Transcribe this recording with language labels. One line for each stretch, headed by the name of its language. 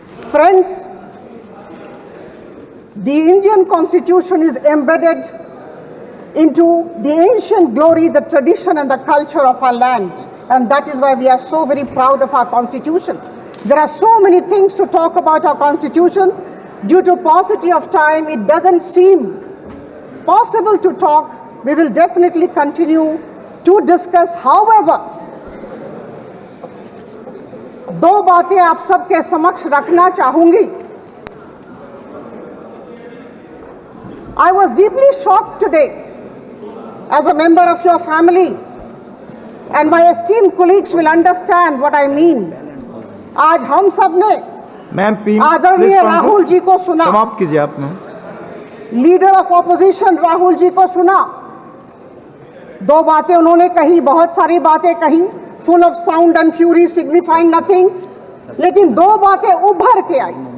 English: Friends, the Indian Constitution is embedded into the ancient glory, the tradition, and the culture of our land. And that is why we are so very proud of our Constitution. There are so many things to talk about our Constitution. Due to paucity of time, it doesn't seem possible to talk. We will definitely continue to discuss.
Hindi: However, दो बातें आप सबके समक्ष रखना चाहूंगी.
English: I was deeply shocked today as a member of your family, and my esteemed colleagues will understand what I mean.
Hindi: आज हम सब ने आदरणीय राहुल जी को सुना, समाप्त कीजिए आप. Leader of opposition Rahul ji को सुना. दो बातें उन्होंने कही, बहुत सारी बातें कही,
English: full of sound and fury, signifying nothing,
Hindi: लेकिन दो बातें उभर के आई.